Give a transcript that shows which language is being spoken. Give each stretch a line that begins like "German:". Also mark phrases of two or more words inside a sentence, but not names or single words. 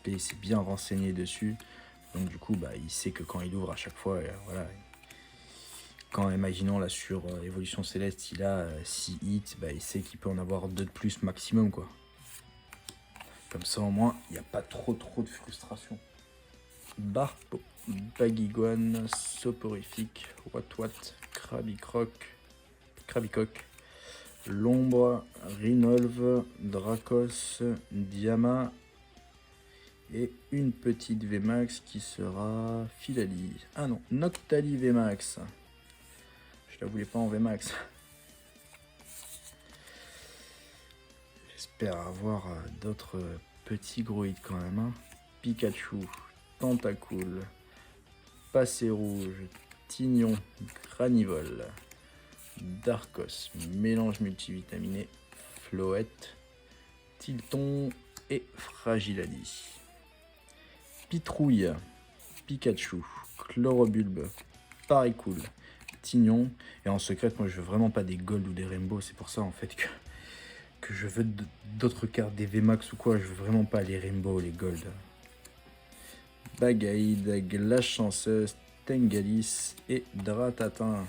French: Il s'est bien renseigné dessus. Donc du coup, il sait que quand il ouvre à chaque fois, voilà. Quand, imaginons, là, sur Évolution Céleste, il a 6 hits, il sait qu'il peut en avoir 2 de plus maximum, quoi. Comme ça, au moins, il n'y a pas trop de frustration. Barpo, Bagiguan, Soporifique, Wat, Krabicoque, L'Ombre, Rinolve, Dracos, Diama, et une petite VMAX qui sera Philali. Ah non, Noctali VMAX. Je la voulais pas en VMAX. J'espère avoir d'autres petits gros hits quand même. Hein. Pikachu, Tentacool, Passé Rouge, Tignon, Granivole, Darkos, Mélange multivitaminé, Floette, Tilton et Fragilali. Pitrouille, Pikachu, Chlorobulbe, Pareil Cool, Tignon. Et en secret, moi je veux vraiment pas des Gold ou des Rainbow. C'est pour ça en fait que je veux d'autres cartes, des VMAX ou quoi. Je veux vraiment pas les Rainbow, les Gold. Bagaïd, Glace Chanceuse, Tengalis et Dratatin.